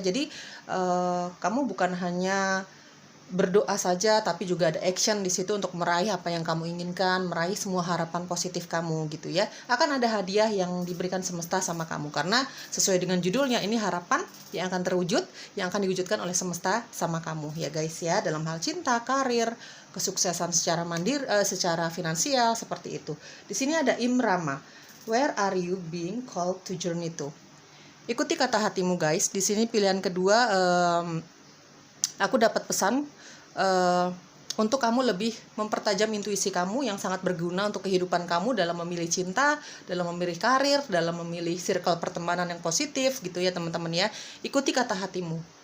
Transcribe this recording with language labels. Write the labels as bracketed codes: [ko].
[id] Jadi kamu bukan hanya berdoa saja, tapi juga ada action di situ untuk meraih apa yang kamu inginkan, meraih semua harapan positif kamu gitu ya. Akan ada hadiah yang diberikan semesta sama kamu, karena sesuai dengan judulnya, ini harapan yang akan terwujud, yang akan diwujudkan oleh semesta sama kamu ya guys ya, dalam hal cinta, karir, kesuksesan secara mandiri, secara finansial seperti itu. Di sini ada Imrama. [en] Where are you being called to journey to? [id] Ikuti kata hatimu guys. Di sini pilihan kedua, aku dapat pesan untuk kamu lebih mempertajam intuisi kamu yang sangat berguna untuk kehidupan kamu dalam memilih cinta, dalam memilih karir, dalam memilih circle pertemanan yang positif gitu ya teman-teman ya. Ikuti kata hatimu.